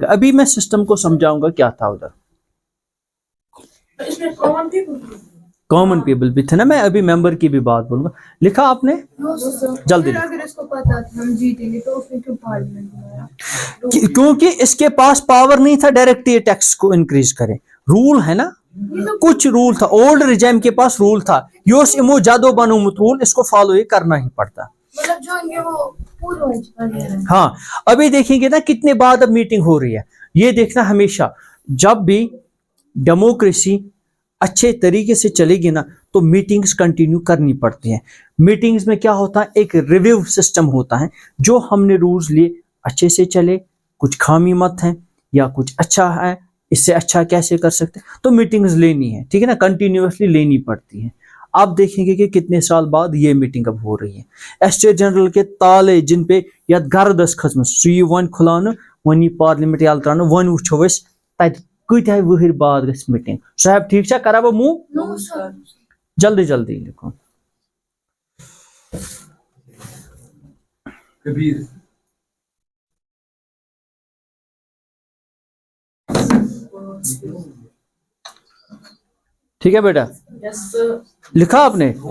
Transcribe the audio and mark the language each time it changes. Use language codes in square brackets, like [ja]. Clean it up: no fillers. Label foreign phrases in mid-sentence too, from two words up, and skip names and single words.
[hi] अभी मैं सिस्टम को समझाऊंगा क्या था उधर। [en] common people [hi] भी थे ना, मैं अभी मेंबर की भी बात बोलूंगा। लिखा आपने, जल्दी अगर इसको पता था हम जीतेंगे तो उसने क्यों पार्लियामेंट बनाया, क्योंकि इसके पास पावर नहीं था डायरेक्ट ये टैक्स को इंक्रीज करे। रूल है ना, कुछ रूल था, ओल्ड रिजाइम के पास रूल था, [ks] योस इमो जादो बनोमुत रूल, [hi] इसको फॉलो ये करना ही पड़ता, मतलब जो ये वो पूर्वज। हाँ अभी देखेंगे ना कितने बाद अब मीटिंग हो रही है। ये देखना हमेशा जब भी डेमोक्रेसी अच्छे तरीके से चलेगी ना तो मीटिंग्स कंटिन्यू करनी पड़ती हैं। मीटिंग्स में क्या होता है, एक रिव्यू सिस्टम होता है, जो हमने रूल्स लिए अच्छे से चले, कुछ खामी मत है या कुछ अच्छा है, इससे अच्छा कैसे कर सकते, तो मीटिंग्स लेनी है, ठीक है ना, कंटिन्यूअसली लेनी पड़ती है। आप देखेंगे कि कितने साल बाद ये मीटिंग अब हो रही है। [ks] स्टेट जनरल के ताले जिन पे या गर्दस खसम सुई वन खुलान वन पार्लियामेंट याल त्रान वन वुछो अस तत कत्या वहर बाद गस मीटिंग। [hi] साहब ठीक छा करा मुंह जल्दी जल्दी लिखो। कबीर ठीक है बेटा, लिखा आपने,